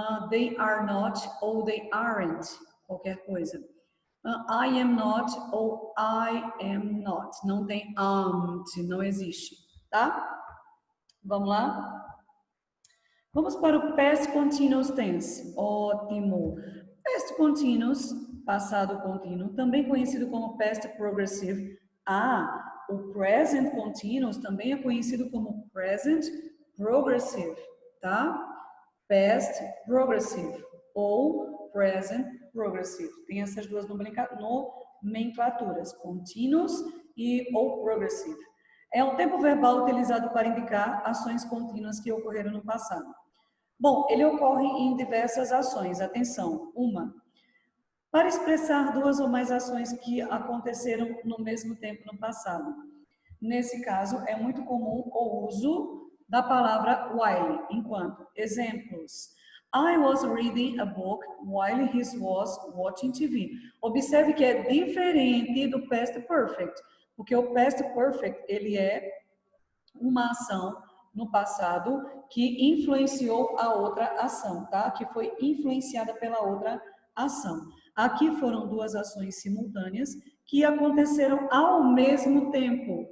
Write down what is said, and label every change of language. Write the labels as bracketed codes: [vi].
[en] They are not ou they aren't. [pt] Qualquer coisa. [en] I am not ou I am not. [pt] Não tem aren't, não existe. Tá? Vamos lá? Vamos para o past continuous tense. Ótimo. Past continuous, passado contínuo, também conhecido como past progressive. O present continuous também é conhecido como present progressive, tá? Past progressive ou present progressive. Tem essas duas nomenclaturas, continuous ou progressive. É um tempo verbal utilizado para indicar ações contínuas que ocorreram no passado. Bom, ele ocorre em diversas ações. Atenção, para expressar duas ou mais ações que aconteceram no mesmo tempo no passado. Nesse caso, é muito comum o uso da palavra while, enquanto. Exemplos. [en] I was reading a book while he was watching TV. [pt] Observe que é diferente do past perfect, porque o past perfect, ele é uma ação no passado que influenciou a outra ação, tá? Que foi influenciada pela outra ação. Aqui foram duas ações simultâneas que aconteceram ao mesmo tempo.